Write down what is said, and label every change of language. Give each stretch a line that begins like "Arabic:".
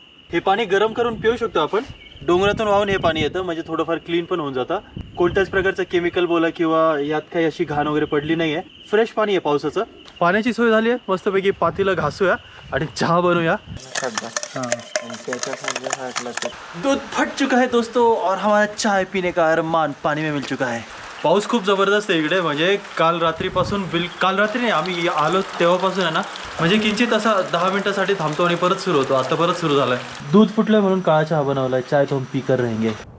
Marathi: हे पाणी गरम करून पिऊ शकतो आपण. डोंगरातून वाहून हे पाणी येतं, म्हणजे थोडंफार क्लीन पण होऊन जातं. कोणत्याच प्रकारचं केमिकल बोला किंवा यात काही अशी घाण वगैरे पडली नाही आहे. फ्रेश पाणी आहे पावसाचं. पाण्याची सोय झाली आहे. मस्तपैकी पातीला घासूया आणि चहा बनवूया.
Hindi: दूध फट चुका है दोस्तों और हमारा चाय पीने का अरमान पानी में मिल चुका है.
Marathi: पाऊस खूप जबरदस्त आहे इकडे. म्हणजे काल रात्रीपासून काल रात्री नाही आम्ही आलो तेव्हापासून आहे ना, म्हणजे किंचित असा 10 मिनिटासाठी थांबतो आणि परत सुरू होतो. आता परत सुरू झालाय. दूध फुटलंय म्हणून काळा चहा बनवलाय.
Hindi: चाय तो हम पी कर रहेंगे.